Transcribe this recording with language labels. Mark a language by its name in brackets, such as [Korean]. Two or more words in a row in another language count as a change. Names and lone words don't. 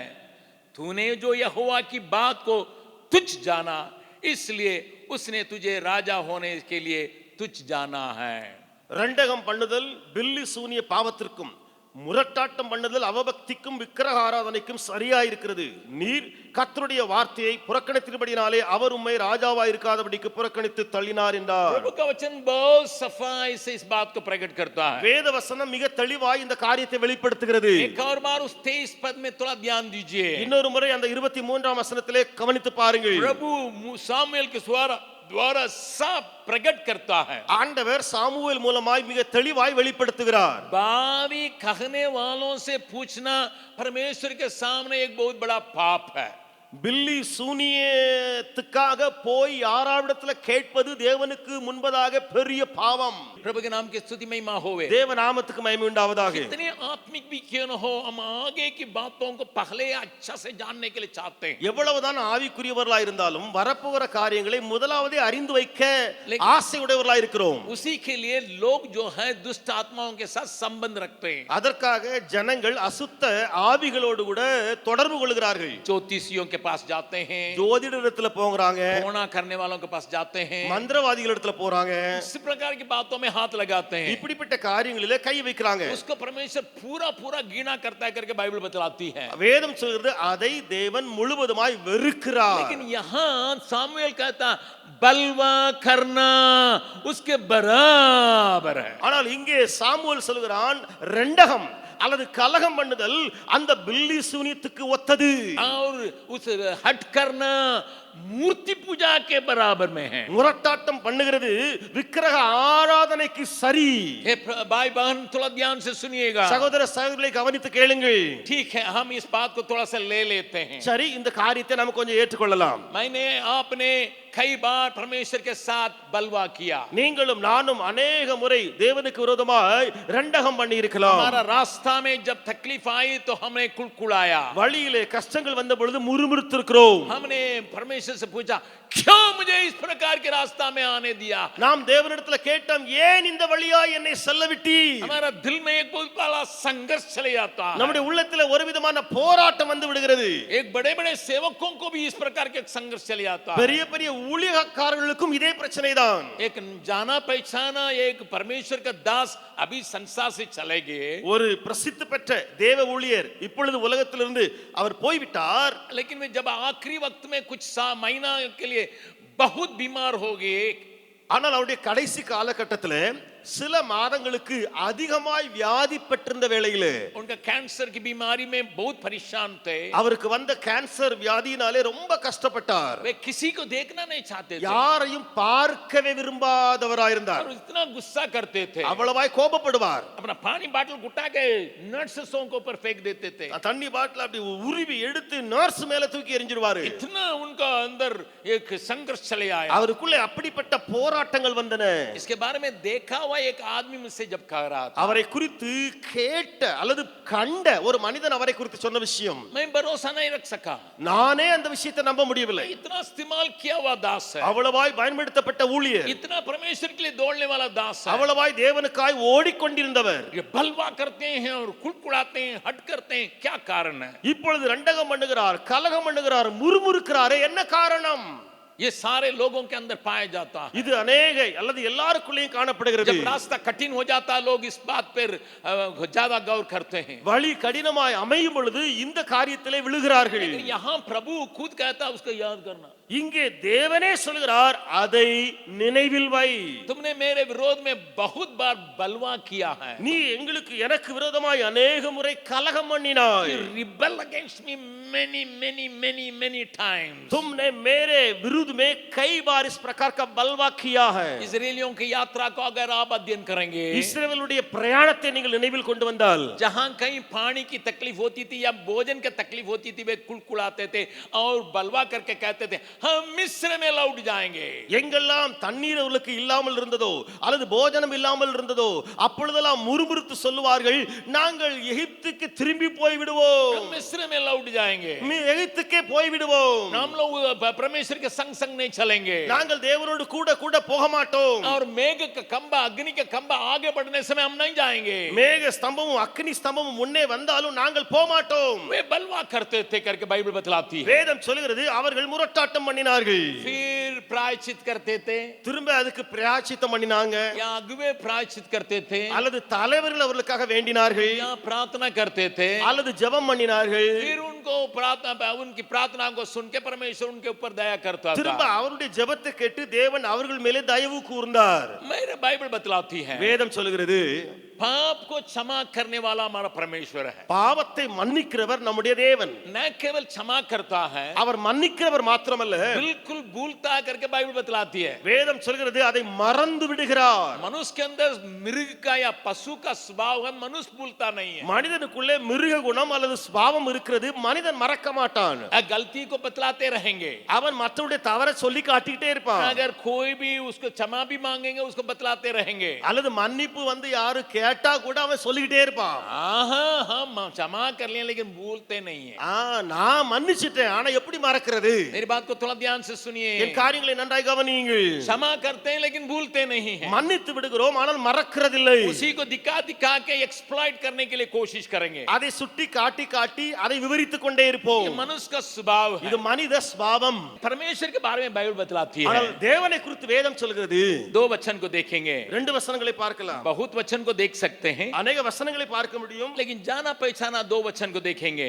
[Hindi] तूने जो यहोवा की बात को तुच्छ जाना, इसलिए उसने तुझे राजा होने के लिए तुच्छ जाना है. [Tamil] ரெண்டகம் பண்ணுதல் பில்லி சூனிய பாவத்திற்கும் முரட்டாட்டம் பண்ணுதல் அவபக்திக்கும் விக்கிரக ஆராதனைக்கும் சரியா இருக்கிறது. நீர் கர்த்தருடைய வார்த்தையை புறக்கணித்தபடினாலே அவர் உம்மை ராஜாவா இருக்காதபடிக்கு புறக்கணித்து தள்ளினார் என்றார். [Hindi] प्रभु का वचन बहुत सफाई से इस बात को प्रकट करता है. [Tamil] வேத வசனம் மிக தெளிவாய் இந்த காரியத்தை வெளிப்படுத்துகிறது. [Hindi] एक और बार उस 23 पद में थोड़ा ध्यान दीजिए. [Tamil] இன்னொரு முறை அந்த 23ஆம் வசனத்திலே கவனித்து பாருங்கள். [Hindi] प्रभु सामुएल के द्वारा साफ प्रकट करता है. [Tamil] ஆண்டவர் சாமுவேல் மூலமாய் மிக தெளிவாய் வெளிப்படுத்துகிறார். [Hindi] बावी कहने वालों से पूछना परमेश्वर के सामने एक बहुत बड़ा पाप है. [Tamil] பில்லி சூனியத்துக்காக போய் யாராவிடத்துல கேட்பது தேவனுக்கு முன்பதாக பெரிய பாவம். [Hindi] प्रभु के नाम की स्तुति महिमा होवे. [Tamil] தேவ நாமத்துக்கு மகிமை உண்டாவதாக. [Hindi] कितने आत्मिक भी क्यों न हो, हम आगे की बातों को पहले अच्छा से जानने के लिए चाहते हैं. [Tamil] எவ்வளவுதான் ஆவிக்குரியவர்களா இருந்தாலும் வரப்போகிற காரியங்களை முதலாவதே அறிந்து வைக்க ஆசை உடையவர்களா இருக்கிறோம். [Hindi] उसी के लिए लोग जो है दुष्ट आत्माओं के साथ संबंध रखते हैं. [Tamil] அதற்காக ஜனங்கள் அசுத்த ஆவிகளோடு கூட தொடர்பு கொள்கிறார்கள். [Hindi] ज्योतिषियों के पास जाते हैं, [Tamil] ஜோதிடத்துல போறாங்க, [Hindi] टोना करने वालों के पास जाते हैं, [Tamil] மந்திரவாதிகளிடத்துல போறாங்க, [Hindi] इस प्रकार की बातों में हाथ लगाते हैं. [Tamil] இப்படிப்பட்ட காரியங்களிலே கை வைக்கிறாங்க. [Hindi] उसको परमेश्वर पूरा घृणा करता है करके बाइबल बतलाती है. [Tamil] வேதம் சொல்கிறது அதை தேவன் முழுவதுமாய் வெறுக்கிறார். [Hindi] लेकिन यहाँ सामुएल कहता बलवा करना उसके बराबर है. [Tamil] ஆனால் இங்கே சாமுவேல் சொல்கிறான் ரெண்டகம் அல்லது கலகம் பண்ணுதல் அந்த பில்லி சூனியத்துக்கு ஒத்தது. [Hindi] और उस हट करना मूर्ति पूजा के बराबर में है. [Tamil] முரட்டாட்டம் பண்ணுகிறது விக்கிரக ஆராதனைக்கு சரி. [Hindi] हे भाई बहन थोड़ा ध्यान से सुनिएगा. [Tamil] சகோதர சகோதரிகளை கவனித்து கேளுங்கள். [Hindi] ठीक है, हम इस बात को थोड़ा सा ले लेते हैं. [Tamil] சரி, இந்த காரியத்தை நம்ம கொஞ்சம் ஏற்றுக்கொள்ளலாம். [Hindi] मैंने आपने कई बार परमेश्वर के साथ बलवा किया. [Tamil] நீங்களும் நானும் अनेक முறை தேவனுக்கு விரோதமாய் ரெண்டகம் பண்ணி இருக்கலாம். [Hindi] हमारा रास्ता में जब तकलीफ आई तो हमने कुड़कुड़ाया. [Tamil] வழியிலே கஷ்டங்கள் வந்த பொழுது முறுமுறுத்திருக்கிறோம். [Hindi] हमने परमेश्वर से पूछा क्यों मुझे इस प्रकार के रास्ता में आने दिया? [Tamil] நாம் தேவனிடத்துல கேட்டோம், ஏன் இந்த வழியா என்னை செல்ல விட்டீர்? [Hindi] हमारा दिल में एक बहुत बड़ा संघर्ष चले जाता है। [Tamil] நம்முடைய உள்ளத்துல ஒரு விதமான போராட்டம் வந்து விடுகிறது. [Hindi] एक बड़े बड़े सेवकों को भी इस प्रकार के संघर्ष चले जाता है। [Tamil] பெரிய பெரிய ஊழியக்காரர்களுக்கும் இதே பிரச்சனை தான். [Hindi] एक जाना पहचाना एक परमेश्वर का दास अभी संसार से चले गए, [Tamil] ஒரு பிரசித்தி பெற்ற தேவ ஊழியர் இப்பொழுது உலகத்திலிருந்து அவர் போய்விட்டார். [Hindi] लेकिन वे जब आखिरी वक्त में कुछ महीना के लिए बहुत बीमार हो गए, [Tamil] ஆனால் அவருடைய கடைசி காலகட்டத்தில் சில மாதங்களுக்கு அதிகமாய் வியாதி பெற்றிருந்த வேளையிலே [Hindi] उनका कैंसर की बीमारी में बहुत परेशान थे। [Tamil] அவருக்கு வந்த கேன்சர் வியாதியினாலே ரொம்ப கஷ்டப்பட்டார். [Hindi] वे किसी को देखना नहीं चाहते थे [Tamil] யாரையும் பார்க்கவே விரும்பாதவராயிருந்தார். [Hindi] और इतना गुस्सा करते थे, [Tamil] அவ்வளவாய் கோபப்படுவார். [Hindi] अपना पानी बाटल गुटा के नर्सों के ऊपर फेंक देते थे। [Tamil] தண்ணி பாட்டில் அப்படி உருவி எடுத்து நர்ஸ் மேல தூக்கி எறிஞ்சிடுவாரு. [Hindi] इतना उनका अंदर एक संघर्ष चले आया। [Tamil] அவருக்குள்ளே அப்படிப்பட்ட போராட்டங்கள் வந்தன. [Hindi] इसके बारे में देखा हुआ एक आदमी मुझसे जब कह रहा था, [Tamil] அவரை குறித்து கேட்ட அல்லது கண்ட ஒரு மனிதன் அவரை குறித்து சொன்ன விஷயம், [Hindi] मैं भरोसा नहीं रख सका, [Tamil] நானே அந்த விஷயத்தை நம்ப முடியவில்லை. [Hindi] इतना इस्तेमाल किया हुआ दास है, [Tamil] அவ்வளவாய் பயன்படுத்தப்பட்ட ஊழியர், [Hindi] इतना परमेश्वर के लिए दौड़ने वाला दास है, [Tamil] அவ்வளவாய் தேவனுக்காய் ஓடிக்கொண்டிருந்தவர் [Hindi] ये बलवा करते हैं और कुड़कुड़ाते हैं, हट करते हैं, क्या कारण है? [Tamil] இப்பொழுது ரண்டகம் பண்ணுகிறார், கலகம் பண்ணுகிறார், முறுமுறுக்கிறாரே, என்ன காரணம்? [Hindi] ये सारे लोगों के अंदर पाया जाता है। [Tamil] இது अनेக அல்லது எல்லாருக்குள்ளேயும் காணப்படுகிறது. [Hindi] जब रास्ता कठिन हो जाता है, लोग इस बात पर ज्यादा गौर करते हैं। [Tamil] வழி கடினமாய் அமையும் பொழுது இந்த காரியத்திலே விழுகிறார்கள். [Hindi] लेकिन यहाँ प्रभु खुद कहता है उसको याद करना। [Tamil] இங்கே தேவனே சொல்கிறார், அதை நினைவில் வை. [Hindi] तुमने मेरे विरोध में बहुत बार बलवा किया है, [Tamil] நீ எங்களுக்கு எனக்கு விரோதமாய் अनेक முறை கலகம் பண்ணினாய். [English] You rebel against me many times. [Hindi] तुमने मेरे विरुद्ध में कई बार इस प्रकार का बलवा किया है. इस्राएलियों की यात्रा को अगर आप अध्ययन करेंगे, [Tamil] இஸ்ரவேலுடைய பிரயாணத்தை நீங்கள் நினைவில் கொண்டு வந்தால், [Hindi] जहां कहीं पानी की तकलीफ होती थी या भोजन की तकलीफ होती थी, वे कुड़कुड़ाते थे और बलवा करके कहते थे हम मिस्र में लौट जाएंगे। [Tamil] எங்கெல்லாம் தண்ணீர் அவர்களுக்கு இல்லாமல் இருந்ததோ அல்லது போஜனம் இல்லாமல் இருந்ததோ அப்பொழுதெல்லாம் முறுமுறுத்து சொல்லுவார்கள், நாங்கள் எகிப்துக்கு திரும்பி போய் விடுவோம், [Hindi] हम मिस्र में लौट जाएंगे, [Tamil] எகிப்துக்கே போய் விடுவோம், [Hindi] हम लोग परमेश्वर के संग संग नहीं चलेंगे, [Tamil] நாங்கள் தேவனோடு கூட கூட போக மாட்டோம். [Hindi] और मेघ का खंबा अग्नि का खंबा आगे बढ़ने समय हम नहीं जाएंगे, [Tamil] மேக ஸ்தம்பமும் அக்கினி ஸ்தம்பமும் முன்னே வந்தாலும் நாங்கள் போக மாட்டோம். [Hindi] वे बलवा करते थे करके बाइबल बतलाती है। [Tamil] வேதம் சொல்கிறது அவர்கள் முரட்டாட்டம் பண்ணினார்கள். [Hindi] फिर प्रायश्चित करते थे, [Tamil] திரும்ப அதுக்கு பிராயச்சித்தம் பண்ணினாங்க, [Hindi] या अगुवे प्रायश्चित करते थे, [Tamil] அல்லது தலைவர்கள் அவர்களுக்காக வேண்டினார்கள், [Hindi] या प्रार्थना करते थे, [Tamil] அல்லது ஜெபம் பண்ணினார்கள். [Hindi] फिर उनको प्रार्थना उनकी प्रार्थना को सुन के परमेश्वर उनके ऊपर दया करता [Tamil] திரும்ப [Hindi] था। [Tamil] அவருடைய ஜெபத்தை கேட்டு தேவன் அவர்கள் மேலே தயவு கூர்ந்தார். [Hindi] मेरे बाइबल बतलाती है [Tamil] வேதம் சொல்கிறது [Hindi] पाप को क्षमा करने वाला हमारा परमेश्वर है। [Tamil] பாவத்தை மன்னிக்கிறவர் நம்முடைய தேவன். [Hindi] न केवल क्षमा करता है, [Tamil] அவர் மன்னிக்கிறவர் மாத்திரமல்ல, [Hindi] बिल्कुल भूलता है करके बाइबल बतलाती है। [Tamil] வேதம் சொல்கிறது அதை மறந்து விடுகிறார். [Hindi] मनुष्य के अंदर मृग का या पशु का स्वभाव है, मनुष्य भूलता नहीं है। [Tamil] மனிதனுக்குள்ளே மிருக குணம் அல்லது சுபாவம் இருக்கிறது, மனிதன் மறக்க மாட்டான். [Hindi] गलती को बतलाते रहेंगे, [Tamil] அவன் மற்றவருடைய தவறை சொல்லி காட்டிக்கிட்டே இருப்பான். [Hindi] अगर कोई भी उसको क्षमा भी मांगेंगे उसको बतलाते रहेंगे। [Tamil] அல்லது மன்னிப்பு வந்து யாரு கேட்டா கூட அவன் சொல்லிக்கிட்டே இருப்பான். [Hindi] हम क्षमा कर लिए लेकिन भूलते नहीं है। [Tamil] நான் மன்னிச்சிட்டேன், ஆனா எப்படி மறக்கிறது? [Hindi] मेरी बात को थोड़ा ध्यान से सुनिए। [Tamil] என் காரியங்களை நன்றாய் கவனியுங்கள். [Hindi] क्षमा करते हैं लेकिन भूलते नहीं है। [Tamil] மன்னித்து விடுகிறோம், ஆனால் மறக்கிறதில்லை. [Hindi] उसी को दिखा दिखा के एक्सप्लॉइट करने के लिए कोशिश करेंगे। [Tamil] அதை சுட்டி காட்டி காட்டி அதை விவரித்துக் கொண்டே இருப்போம். [Hindi] ये मनुष्य का स्वभाव है। [Tamil] இது மனித சுபாவம். [Hindi] परमेश्वर के बारे में बाइबल बतलाती है। [Tamil] ஆனால் தேவனை குறித்து வேதம் சொல்கிறது. [Hindi] दो वचन को देखेंगे, [Tamil] ரெண்டு வசனங்களை பார்க்கலாம். [Hindi] बहुत वचन को देख सकते हैं, [Tamil] अनेक வசனங்களை பார்க்க முடியும். [Hindi] लेकिन जाना पहचाना दो वचन को देखेंगे।